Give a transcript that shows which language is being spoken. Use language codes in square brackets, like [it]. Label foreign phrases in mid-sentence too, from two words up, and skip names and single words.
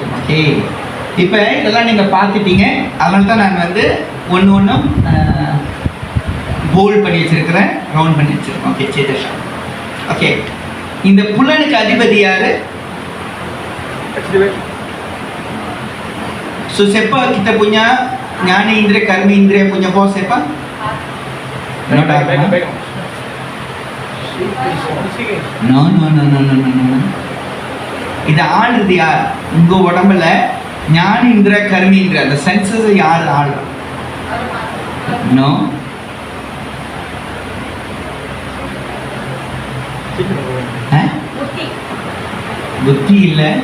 [ta] ஓகே, இப்போ இதெல்லாம் நீங்கள் பார்த்துட்டீங்க. அதனால தான் நான் வந்து ஒன்றும் போல்ட் பண்ணி வச்சிருக்கிறேன், ரவுண்ட் பண்ணி வச்சிருக்கேன். ஓகே, சேத்தசா. ஓகே, இந்த புலனுக்கு அதிபதி யாரு? [ms] So siapa kita punya [ta] ஞான இந்திரிய கர்ம இந்திரிய [ms] punya bos siapa? [ta] No. இது ஆளுது யார்? உங்க உடம்புல ஞான இந்திரிய கர்ம இந்திரிய அந்த சென்சஸ் யார் ஆளு? நோ. புத்தி இல்ல.